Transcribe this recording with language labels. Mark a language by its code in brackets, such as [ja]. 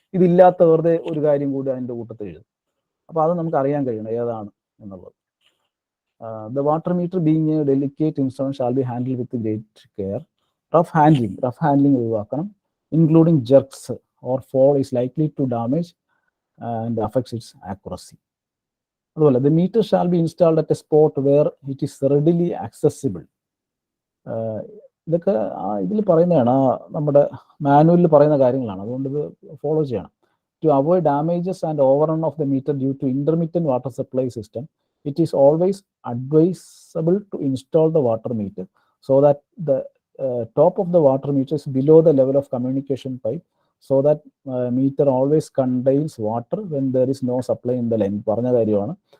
[ml] ഇതില്ലാത്ത വെറുതെ ഒരു കാര്യം കൂടി അതിൻ്റെ കൂട്ടത്തിൽ എഴുതും. അപ്പോൾ അത് നമുക്ക് അറിയാൻ കഴിയണം ഏതാണ് എന്നുള്ളത്. [en] The water meter being a delicate instrument shall be handled with great care. Rough handling [ml] ഒഴിവാക്കണം. [en] Including jerks or fall is likely to damage and affects its accuracy. [ml] അതുപോലെ [en] the meter shall be installed at a spot where it is readily accessible. [ml] ഇതൊക്കെ ഇതിൽ പറയുന്നതാണ്, നമ്മുടെ മാനുവലിൽ പറയുന്ന കാര്യങ്ങളാണ്. അതുകൊണ്ട് ഇത് ഫോളോ ചെയ്യണം. [en] To avoid damages and overrun of the meter due to intermittent water supply system, it is always advisable to install the water meter so that the top of the water meter is below the level of communication pipe, so that meter always contains water when there is no supply in the line. [ml] പറഞ്ഞ കാര്യമാണ്.